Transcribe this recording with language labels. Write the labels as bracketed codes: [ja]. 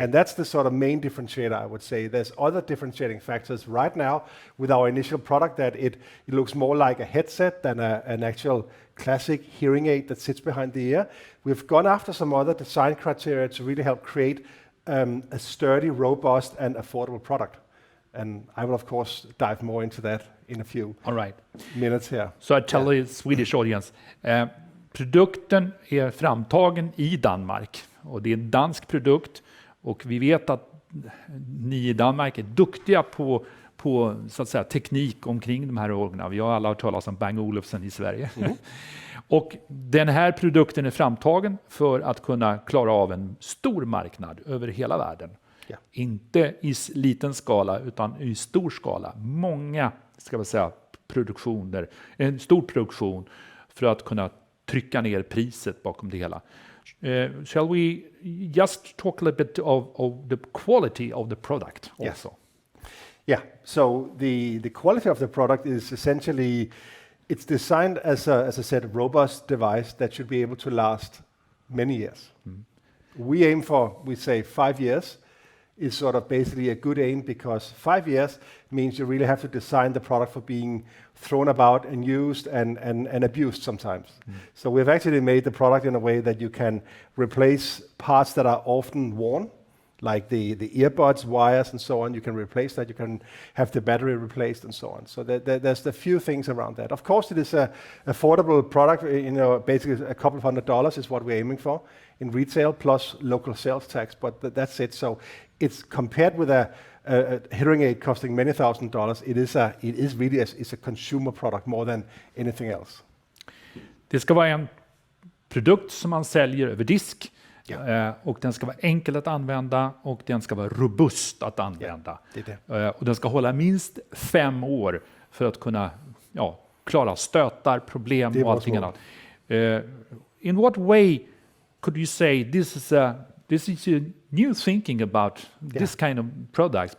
[en] And that's the sort of main differentiator, I would say. There's other differentiating factors right now with our initial product that it looks more like a headset than an actual classic hearing aid that sits behind the ear. We've gone after some other design criteria to really help create a sturdy, robust, and affordable product. And I will, of course, dive more into that in a few minutes here. So I tell the Swedish audience, [sv] produkten är framtagen i Danmark och det är en dansk produkt. Och vi vet att ni i Danmark är duktiga på så att säga, teknik omkring de här orglarna. Vi har alla hört talas om Bang Olufsen i Sverige. Mm. Och den här produkten är framtagen för att kunna klara av en stor marknad över hela världen. Yeah. Inte i liten skala utan i stor skala. Många, ska vi säga, produktioner, en stor produktion för att kunna trycka ner priset bakom det hela. [en] Shall we just talk a little bit of the quality of the product also? Yeah, so the quality of the product is essentially, it's designed as I said, robust device that should be able to last many years. Mm. We aim for, we say 5 years is sort of basically a good aim because 5 years means you really have to design the product for being thrown about and used and abused sometimes. Mm. So we've actually made the product in a way that you can replace parts that are often worn, like the earbuds, wires, and so on. You can replace that. You can have the battery replaced and so on. So there's a few things around that. Of course, it is an affordable product. Basically a couple of $100 is what we're aiming for in retail plus local sales tax. But that's it. So it's compared with a hearing aid costing many $1,000s. It is really a consumer product more than anything else. [sv] Det ska vara en produkt som man säljer över disk. [en] Yeah. [sv] Och den ska vara enkel att använda och den ska vara robust att använda. [en] Yeah, [sv] och den ska hålla minst 5 år för att kunna klara stötar, problem och allting annat. [en] In what way could you say this is a new thinking about this kind of products?